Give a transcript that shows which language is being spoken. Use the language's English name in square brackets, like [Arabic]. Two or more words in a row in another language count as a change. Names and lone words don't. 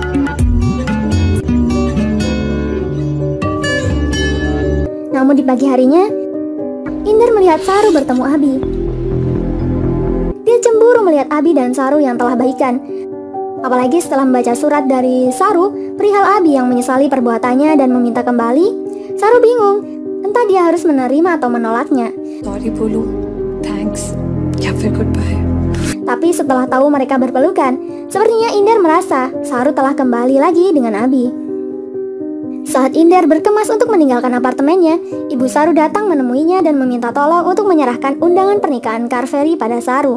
[Indonesian] Namun di pagi harinya, Inder melihat Saru bertemu Abi. Dia cemburu melihat Abi dan Saru yang telah baikan. Apalagi setelah membaca surat dari Saru perihal Abi yang menyesali perbuatannya dan meminta kembali. Saru bingung, entah dia harus menerima atau menolaknya. [Hindi] Sorry बोलूं, thanks, या फिर goodbye. [Indonesian] Tapi setelah tahu mereka berpelukan, sepertinya Inder merasa Saru telah kembali lagi dengan Abi. Saat Inder berkemas untuk meninggalkan apartemennya, ibu Saru datang menemuinya dan meminta tolong untuk menyerahkan undangan pernikahan Kaveri pada Saru.